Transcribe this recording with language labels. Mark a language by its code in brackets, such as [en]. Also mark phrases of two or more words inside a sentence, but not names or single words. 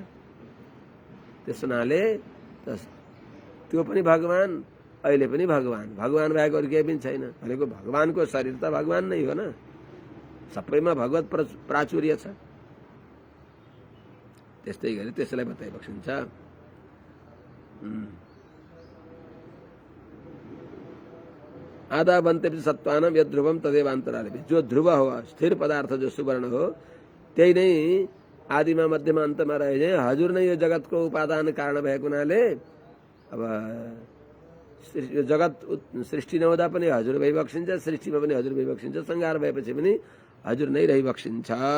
[ne] त्यस हुनाले त्यो पनि भगवान, अहिले पनि भगवान, भगवान बाहेक अरू केही पनि छैन भनेको भगवानको शरीर त भगवान नै हो न, सबैमा भगवत प्राचुर्य छ। त्यस्तै गरी त्यसलाई बताइबक्सिन्छ। [sa] आधा बन्ते सत्वानम यद ध्रुवम तदेव अन्तराले, [ne] जो ध्रुव हो स्थिर पदार्थ जो सुवर्ण हो त्यही नै आदिमा मध्यमा अन्तमा रहे। हजुर नै यो जगतको उपादान कारण भएको हुनाले अब यो जगत सृष्टि नहुँदा पनि हजुर भइबक्सिन्छ, सृष्टिमा पनि हजुर भइबक्सिन्छ, संहार भएपछि पनि हजुर नै रहिबक्सिन्छ।